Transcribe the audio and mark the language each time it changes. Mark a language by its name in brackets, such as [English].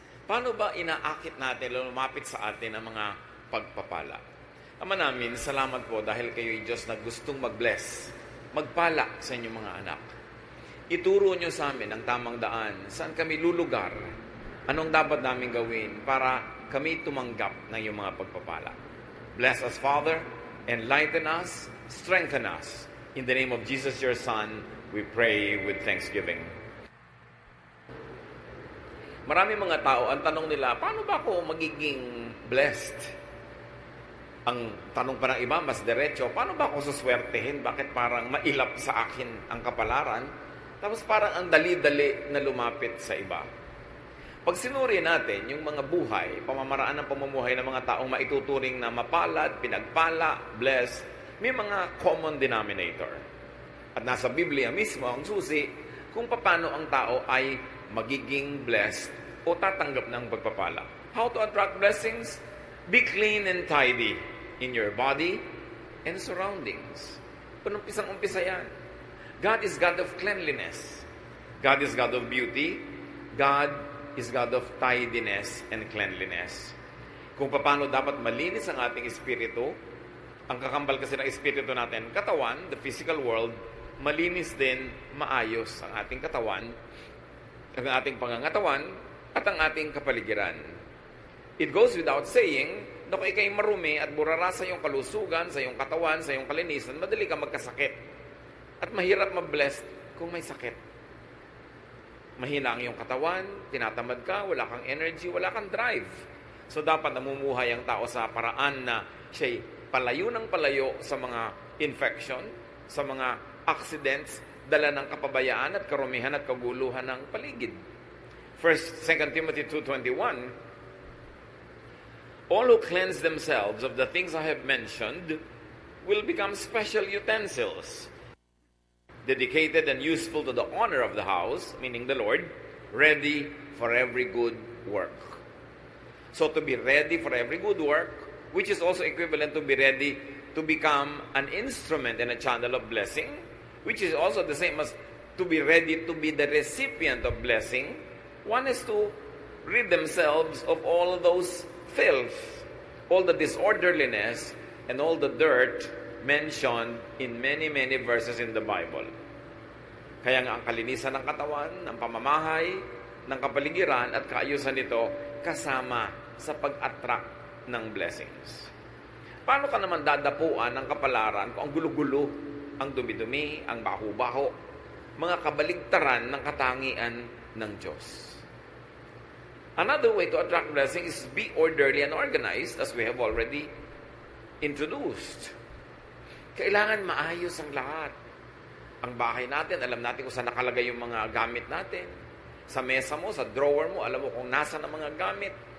[Filipino] Paano ba inaakit natin, lumapit sa atin ang mga pagpapala? Ama namin, salamat po dahil kayo'y Diyos na gustong mag-bless, magpala sa inyong mga anak. Ituro nyo sa amin ang tamang daan, saan kami lulugar, anong dapat namin gawin para kami tumanggap ng iyong mga pagpapala. [English] Bless us, Father, enlighten us, strengthen us. In the name of Jesus, your Son, we pray with thanksgiving. [Filipino] Marami mga tao, ang tanong nila, paano ba ako magiging blessed? Ang tanong pa ng iba, mas diretso, paano ba ako suswertehin? Bakit parang mailap sa akin ang kapalaran? Tapos parang ang dali-dali na lumapit sa iba. Pag sinuri natin yung mga buhay, pamamaraan ng pamumuhay ng mga taong maituturing na mapalad, pinagpala, blessed, may mga common denominator. At nasa Biblia mismo ang susi kung paano ang tao ay magiging blessed o tatanggap ng pagpapala. [English] How to attract blessings? Be clean and tidy in your body and surroundings. [Filipino] Umpisang-umpisa yan. [English] God is God of cleanliness. God is God of beauty. God is God of tidiness and cleanliness. [Filipino] Kung paano dapat malinis ang ating espiritu, ang kakambal kasi ng espiritu natin, katawan, [English] the physical world, [Filipino] malinis din, maayos ang ating katawan, ang ating pangangatawan, at ang ating kapaligiran. [English] It goes without saying, [Filipino] na kung ikay marumi at burara sa iyong kalusugan, sa iyong katawan, sa iyong kalinisan, madali ka magkasakit. At mahirap ma-blessed kung may sakit. Mahina ang iyong katawan, tinatamad ka, wala kang energy, wala kang drive. So dapat namumuhay ang tao sa paraan na siya'y palayo ng palayo sa mga infection, sa mga accidents, dala ng kapabayaan at karumihan at kaguluhan ng paligid. [English] 2 Timothy 2:21, all who cleanse themselves of the things I have mentioned will become special utensils, dedicated and useful to the honor of the house, meaning the Lord, ready for every good work. So to be ready for every good work, which is also equivalent to be ready to become an instrument and a channel of blessing, which is also the same as to be ready to be the recipient of blessing, one is to rid themselves of all those filth, all the disorderliness, and all the dirt mentioned in many, many verses in the Bible. [Filipino] Kaya nga ang kalinisan ng katawan, ng pamamahay, ng kapaligiran at kaayusan nito kasama sa pag-attract ng blessings. Paano ka naman dadapuan ng kapalaran kung ang gulo-gulo, ang dumi-dumi, ang baho-baho, mga kabaligtaran ng katangian ng Diyos? [English] Another way to attract blessings is be orderly and organized, as we have already introduced. [Filipino] Kailangan maayos ang lahat. Ang bahay natin, alam natin kung saan nakalagay yung mga gamit natin. Sa mesa mo, sa drawer mo, alam mo kung nasa ng mga gamit.